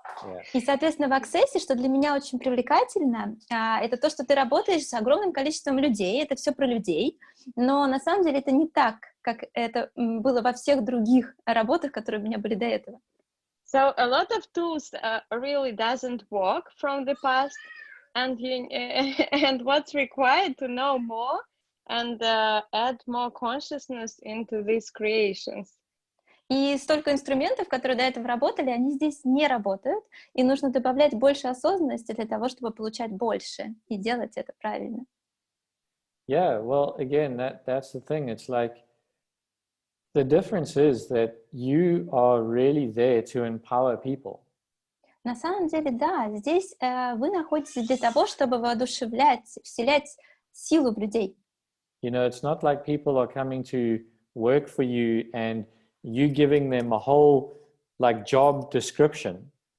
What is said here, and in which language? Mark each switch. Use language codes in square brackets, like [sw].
[en] yeah. [ru] И, соответственно, в Access, что для меня очень привлекательно, это то, что ты работаешь с огромным количеством людей, это все про людей, но на самом деле это не так, как это было во всех других работах, которые у меня были до этого. [en] So a lot of tools really doesn't work from the past, and and what's required to know more and add more consciousness into these creations. [ru] И столько инструментов, которые до этого работали, они здесь не работают, и нужно добавлять больше осознанности для того, чтобы получать больше и делать это правильно. [en] Yeah, well, again, that's the thing. It's like the difference is that you are really there to empower people. [ru] На самом деле, да, здесь вы находитесь для того, чтобы воодушевлять, вселять силу в людей. [en] It's not like people are coming to work for you and you giving them a whole like job description.